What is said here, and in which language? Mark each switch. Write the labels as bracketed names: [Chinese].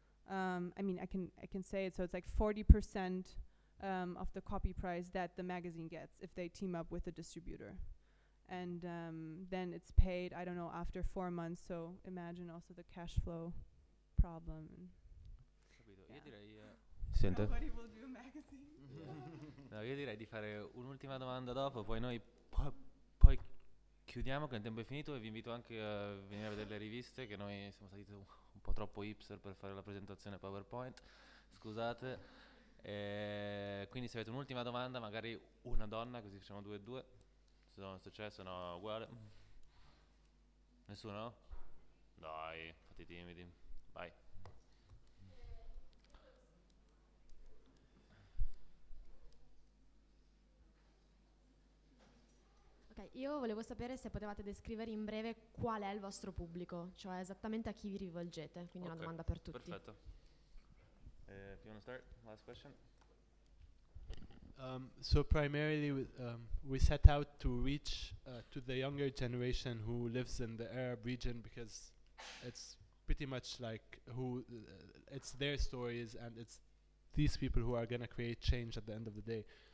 [English] I mean, I can say it. So it's like 40% of the copy price that the magazine gets if they team up with a distributor. And then it's paid, I don't know, after 4 months. So imagine also the cash flow problem. [Italian] Io direi, sente? [English] Nobody will do a magazine. [Italian] No, io direi di fare un'ultima domanda dopo, poi noi poi chiudiamo che il tempo è finito, e vi invito anche a venire a vedere le riviste, che noi siamo stati un po' troppo hipster per fare la presentazione PowerPoint, scusate. Quindi se avete un'ultima domanda, magari una donna, così facciamo 2 e 2. Se c'è, se no uguale. Nessuno? Dai, fate timidi. Vai. Ok, io volevo sapere se potevate descrivere in breve qual è il vostro pubblico, cioè esattamente a chi vi rivolgete, quindi una domanda per tutti. Perfetto. [English] If you want to start, last question. So primarily we set out to reach to the younger generation who lives in the Arab region, because it's pretty much like it's their stories, and it's these people who are going to create change at the end of the day.